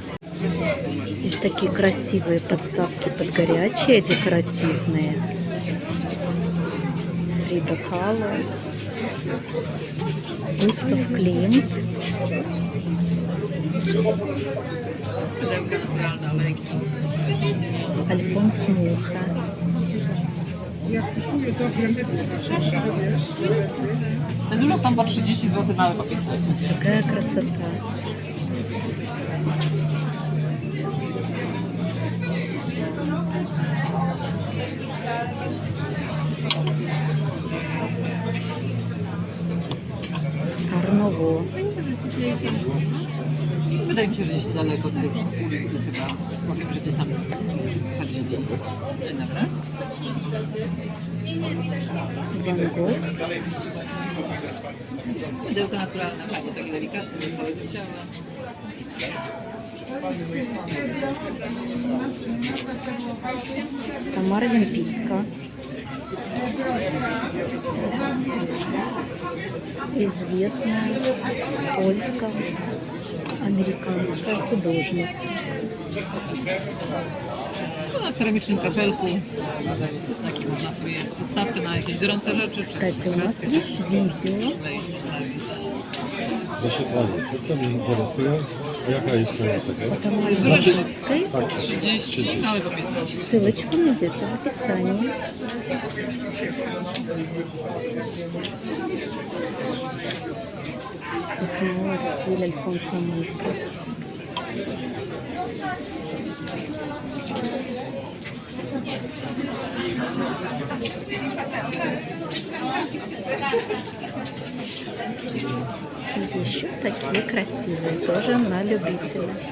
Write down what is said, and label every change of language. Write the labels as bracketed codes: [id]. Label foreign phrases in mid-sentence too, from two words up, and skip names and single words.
[ru] Здесь такие красивые подставки под горячие, декоративные. Фрида Кало. Густав Климт. Альфонс Муха. [pl] Te duże są po 30 zł, małe po 15. [ru] Какая красота. Арново. [pl] Wydaje mi się, że gdzieś daleko tutaj przy ulicy chyba. Może że gdzieś tam chodzili. Dzień dobry. [ru] Ван Гог. [pl] Pudełko naturalne, fajnie, takie delikatne do całego ciała. [ru] Тамара Ямпицка. Известная польско-американская художница. [pl] No, na ceramicznym kafelku. Taki można sobie podstawkę na jakieś gorące rzeczy. [ru] Кстати, у нас есть видео. [pl] Wejść, postawić. Proszę Pani, to co mnie interesuje? Jaka jest cena tego? [ru] Тамары Ямпицкой. [pl] 30, małe po 15. [ru] Ссылочку найдете в описании. И снова стиль Альфонса Муха. И еще такие красивые, тоже на любителя.